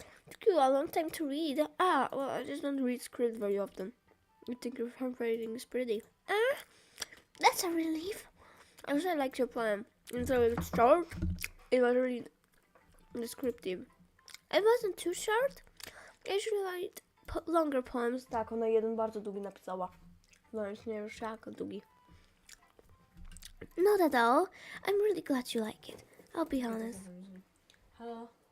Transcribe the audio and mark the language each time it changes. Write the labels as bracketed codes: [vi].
[en] Took you a long time to read. Ah, well, I just don't read script very often. I think your handwriting is pretty. Ah, that's a relief. I also liked your poem. And so it's short. It was really descriptive. It wasn't too short. I usually write longer poems. [pl] Tak, ona jeden bardzo długi napisała. No już nie wiesz jak długi. [en] Not at all. I'm really glad you like it. I'll be honest. Halo?